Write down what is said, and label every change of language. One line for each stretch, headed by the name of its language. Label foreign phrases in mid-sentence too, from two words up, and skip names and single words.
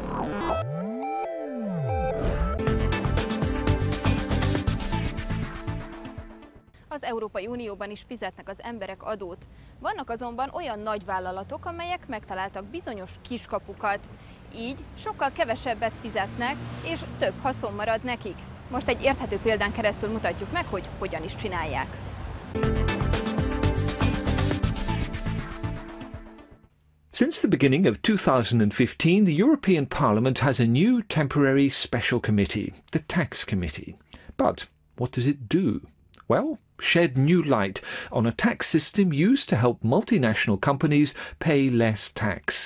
Hungarian: Az Európai Unióban is fizetnek az emberek adót. Vannak azonban olyan nagyvállalatok, amelyek megtaláltak bizonyos kiskapukat. Így sokkal kevesebbet fizetnek, és több haszon marad nekik. Most egy érthető példán keresztül mutatjuk meg, hogy hogyan is csinálják.
English: Since the beginning of 2015, the European Parliament has a new temporary special committee, the Tax Committee. But what does it do? Well, shed new light on a tax system used to help multinational companies pay less tax.